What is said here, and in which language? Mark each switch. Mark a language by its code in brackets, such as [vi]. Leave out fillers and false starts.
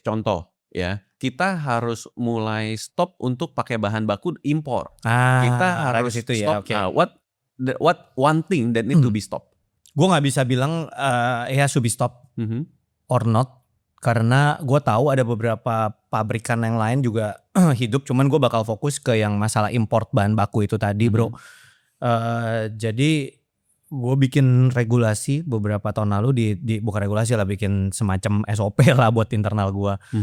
[id] Contoh ya, kita harus mulai stop untuk pakai bahan baku impor. Kita harus itu stop. Ya, [en] What one thing that need to be stopped? [id] Gue nggak bisa bilang [en] should be stop or not, [id] karena gue tahu ada beberapa pabrikan yang lain juga hidup. Cuman gue bakal fokus ke yang masalah import bahan baku itu tadi bro. Jadi gue bikin regulasi beberapa tahun lalu bukan regulasi lah, bikin semacam SOP lah buat internal gue.